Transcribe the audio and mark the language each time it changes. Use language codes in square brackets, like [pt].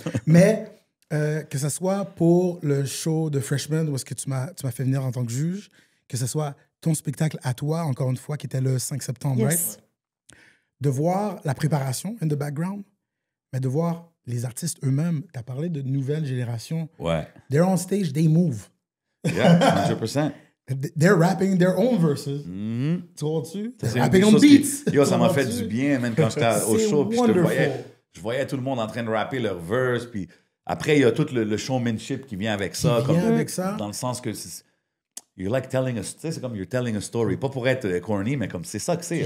[fr] Mais que ce soit pour le show de Freshman où est-ce que tu m'as fait venir en tant que juge, que ce soit ton spectacle à toi, encore une fois, qui était le 5 septembre, [en] right? [fr] De voir la préparation [en] in the background, [fr] mais de voir les artistes eux-mêmes. Tu as parlé de nouvelle génération. [en] They're on stage, they move. Yeah, 100%. They're rapping their own verses. [fr] Tu vois-tu? [en] Rapping on beats. [fr] Ça m'a fait du bien, même quand j'étais au show. Puis je voyais tout le monde en train de rapper leur verse. Puis après, il y a tout le showmanship qui vient avec ça. Dans le sens que... [en] You're like telling us, [fr] c'est comme [en] you're telling a story. [fr] Pas pour être corny, mais comme c'est ça que c'est.